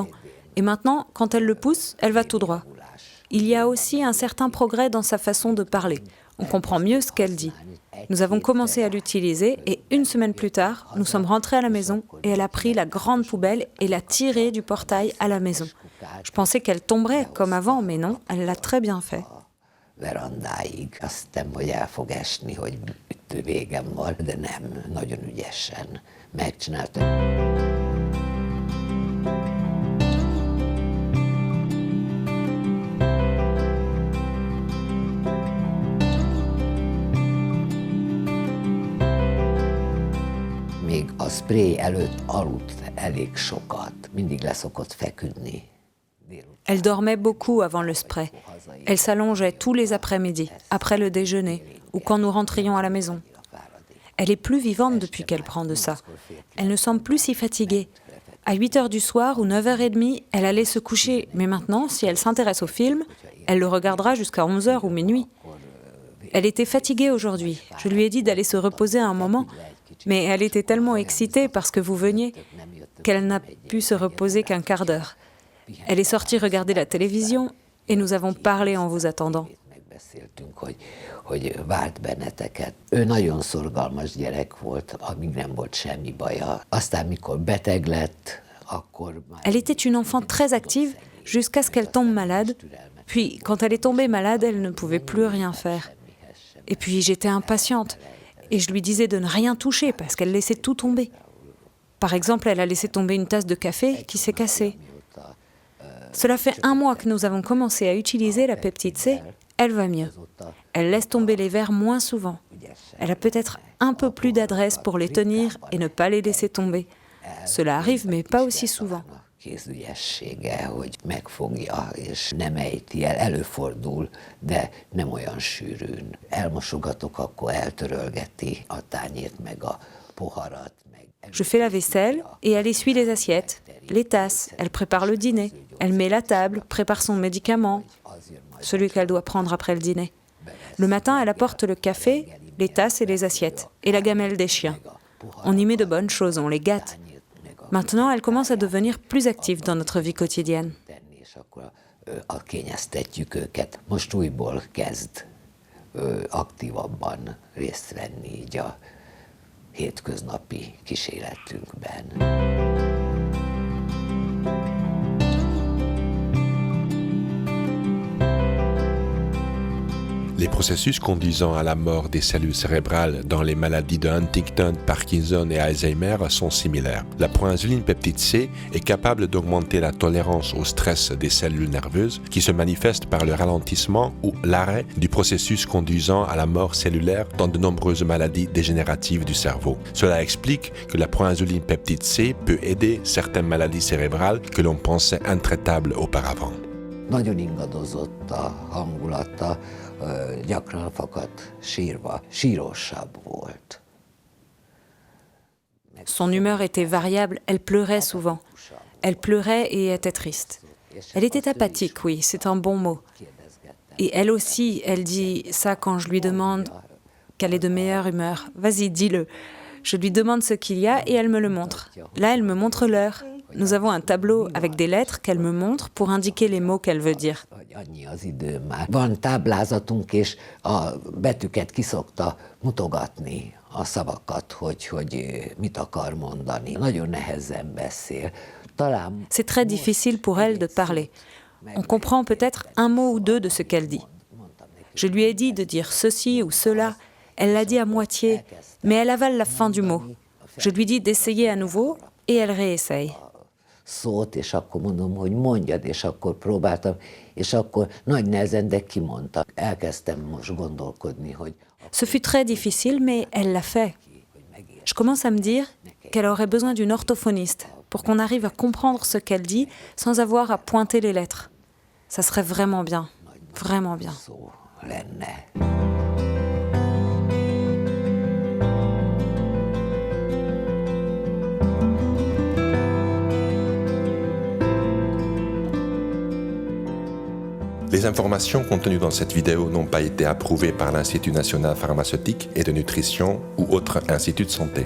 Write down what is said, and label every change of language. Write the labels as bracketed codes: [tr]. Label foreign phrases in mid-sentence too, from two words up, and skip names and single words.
[fr] Et maintenant, quand elle le pousse, elle va tout droit. Il y a aussi un certain progrès dans sa façon de parler. On comprend mieux ce qu'elle dit. Nous avons commencé à l'utiliser et 1 semaine plus tard, nous sommes rentrés à la maison et elle a pris la grande poubelle et l'a tirée du portail à la maison. Je pensais qu'elle tomberait comme avant, mais non, elle l'a très bien fait. [hu] verandáig. Azt hittem, hogy el fog esni, hogy végem van, de nem, nagyon ügyesen megcsinálta. Még a spré előtt aludt elég sokat, mindig leszokott feküdni. [fr] Elle dormait beaucoup avant le spray. Elle s'allongeait tous les après-midi, après le déjeuner, ou quand nous rentrions à la maison. Elle est plus vivante depuis qu'elle prend de ça. Elle ne semble plus si fatiguée. À 8 heures du soir ou 9h30, elle allait se coucher. Mais maintenant, si elle s'intéresse au film, elle le regardera jusqu'à 11h ou minuit. Elle était fatiguée aujourd'hui. Je lui ai dit d'aller se reposer un moment, mais elle était tellement excitée parce que vous veniez qu'elle n'a pu se reposer qu'un quart d'heure. Elle est sortie regarder la télévision et nous avons parlé en vous attendant. [hu] Hogy várt benneteket. Ő nagyon szorgalmas gyerek volt, amíg nem volt semmi baja. Aztán, mikor beteg lett, akkor... [fr] Elle était une enfant très active jusqu'à ce qu'elle tombe malade. Puis, quand elle est tombée malade, elle ne pouvait plus rien faire. Et puis, j'étais impatiente et je lui disais de ne rien toucher parce qu'elle laissait tout tomber. Par exemple, elle a laissé tomber une tasse de café qui s'est cassée. Cela fait 1 mois que nous avons commencé à utiliser la peptide C. Elle va mieux. Elle laisse tomber les verres moins souvent. Elle a peut-être un peu plus d'adresse pour les tenir et ne pas les laisser tomber. Cela arrive, mais pas aussi souvent. [hu] Kézügyessége, hogy megfogja, és nem ejti el, előfordul, de nem olyan sűrűn. Elmosogatok, akkor eltörölgeti a tányért, meg a poharat. [fr] Je fais la vaisselle et elle essuie les assiettes, les tasses, elle prépare le dîner, elle met la table, prépare son médicament, celui qu'elle doit prendre après le dîner. Le matin, elle apporte le café, les tasses et les assiettes, et la gamelle des chiens. On y met de bonnes choses, on les gâte. Maintenant, elle commence à devenir plus active dans notre vie quotidienne. [hu] Kényeztetjük őket. Most újból kezd aktívabban részt venni így a hétköznapi kíséretünkben. [fr] Les processus conduisant à la mort des cellules cérébrales dans les maladies de Huntington, Parkinson et Alzheimer sont similaires. La proinsuline peptide C est capable d'augmenter la tolérance au stress des cellules nerveuses qui se manifeste par le ralentissement ou l'arrêt du processus conduisant à la mort cellulaire dans de nombreuses maladies dégénératives du cerveau. Cela explique que la proinsuline peptide C peut aider certaines maladies cérébrales que l'on pensait intraitables auparavant. [hu] Nagyon ingadozott a hangulata, gyakran fakadt sírva, sírosabb volt. [fr] Son humeur était variable, elle pleurait souvent. Elle pleurait et était triste. Elle était apathique, oui, c'est un bon mot. Et elle aussi, elle dit ça quand je lui demande qu'elle est de meilleure humeur. Vas-y, dis-le. Je lui demande ce qu'il y a et elle me le montre. Là, elle me montre l'heure. Nous avons un tableau avec des lettres qu'elle me montre pour indiquer les mots qu'elle veut dire. [hu] Annyi az idő már. Van táblázatunk, és a betűket ki szokta mutogatni, a szavakat, hogy mit akar mondani. Nagyon nehezen beszél. [fr] C'est très difficile pour elle de parler. On comprend peut-être un mot ou deux de ce qu'elle dit. Je lui ai dit de dire ceci ou cela. Elle l'a dit à moitié, mais elle avale la fin du mot. Je lui dis d'essayer à nouveau et elle réessaye. [hu] Szót, és akkor mondom, hogy mondjad, és akkor próbáltam, és akkor nagy nehezen, de kimondta. Elkezdtem most gondolkodni, hogy... [fr] Ce fut très difficile, mais elle l'a fait. Je commence à me dire qu'elle aurait besoin d'une orthophoniste pour qu'on arrive à comprendre ce qu'elle dit sans avoir à pointer les lettres. Ça serait vraiment bien, vraiment bien. [hu] Szó lenne. [fr] Les informations contenues dans cette vidéo n'ont pas été approuvées par l'Institut national pharmaceutique et de nutrition ou autre institut de santé.